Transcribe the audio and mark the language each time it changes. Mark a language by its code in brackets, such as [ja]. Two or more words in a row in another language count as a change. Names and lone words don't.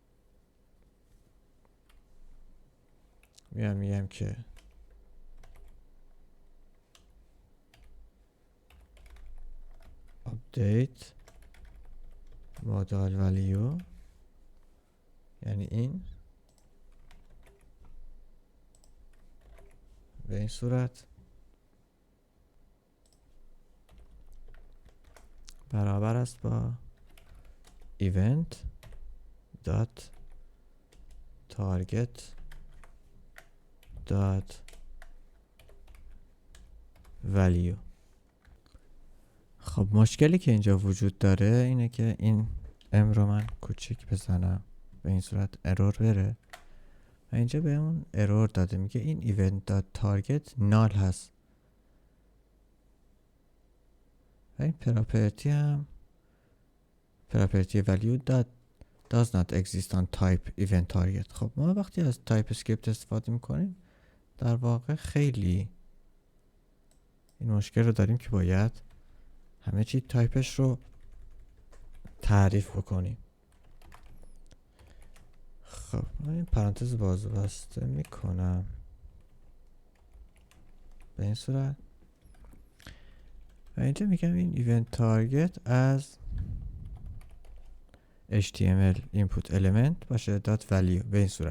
[fa] میگم که [en] update modal value، [fa] یعنی این به این صورت برابر است با [en] event dot target dot value. [fa] خب مشکلی که اینجا وجود داره اینه که این ام رو من کوچیک بزنم به این صورت ارور بره و اینجا به اون ارور داده، میگه این [en] event dot target null [fa] هست و این property هم [en] property value that does not exist on type event target. [fa] خب ما وقتی از تایپ اسکریپت استفاده میکنیم در واقع خیلی این مشکل رو داریم که باید همه چی تایپش رو تعریف بکنیم. خب من این پرانتز باز بسته میکنم به این صورت و اینجا میگم این ایونت تارگت از [en] HTML input element [fa] باشه [en] dot value [fa] به این صورت.